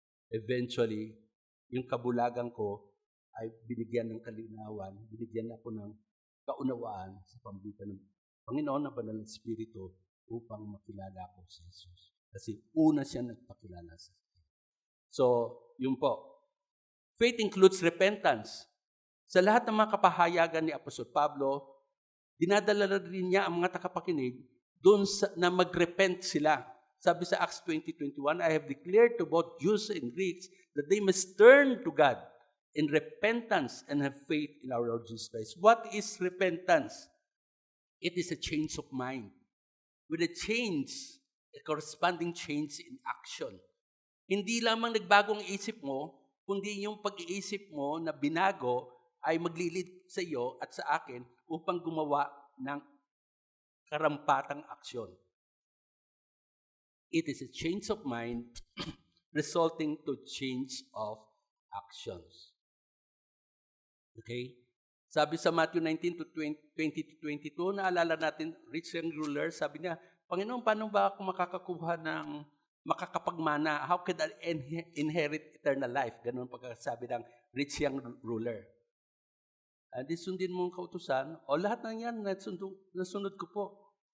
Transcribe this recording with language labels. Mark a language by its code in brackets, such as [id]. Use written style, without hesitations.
[tl] Eventually, yung kabulagan ko ay binigyan ng kalinawan, binigyan ako ng kaunawaan sa pamamagitan ng Panginoon na Banal na Espiritu upang makilala ko si Jesus. Kasi una siya nagpakilala sa akin. So, yun po. [en] Faith includes repentance. [tl] Sa lahat ng mga kapahayagan ni Apostol Pablo, dinadala rin niya ang mga takapakinig doon na mag-repent sila. Sabi sa [en] Acts 20:21, I have declared to both Jews and Greeks that they must turn to God in repentance and have faith in our Lord Jesus Christ. What is repentance? It is a change of mind. With a change, a corresponding change in action. [tl] Hindi lamang nagbago ang isip mo, kundi yung pag-iisip mo na binago ay maglilid sa iyo at sa akin upang gumawa ng karampatang aksyon. [en] It is a change of mind resulting to change of actions. Okay? [tl] Sabi sa Matthew 19:20-22, naalala natin, rich young ruler, sabi niya, Panginoon, paano ba ako makakakuha ng makakapagmana? [en] How could I inherit eternal life? [tl] Ganun pagkasabi ng rich young ruler. Di sundin mo ang kautusan, o lahat ng yan, nasunod ko po.